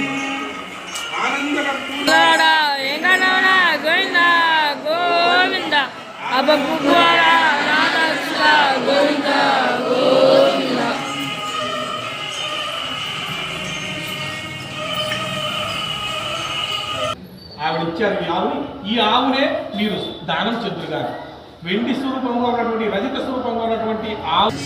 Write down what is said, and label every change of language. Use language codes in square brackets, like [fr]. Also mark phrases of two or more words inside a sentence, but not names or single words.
[hi] गोविंदा गोविंदा अब कुमारा राधा कृष्ण गोविंदा गोविंदा [te] ఆవిడిచ్చారు ఈ ఆవుని ఈ ఆవునే మీరు దానం చెందుగా వెండి స్వరూపంగా ఉన్నటువంటి రజత స్వరూపంగా ఉన్నటువంటి ఆవు